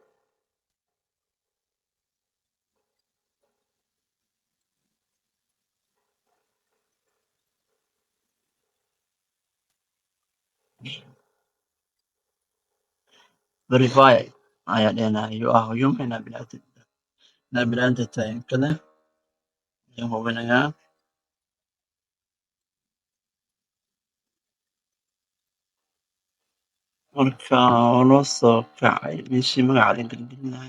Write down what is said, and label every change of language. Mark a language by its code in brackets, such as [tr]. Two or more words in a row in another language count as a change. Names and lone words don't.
[so] Verify ayaa dhahaynaa [en] you are human [so] inaa bini'aadam tahay in kale ayaan hubinayaa. Marka waa noo soo kacay meeshii magaca la gelin lahaa.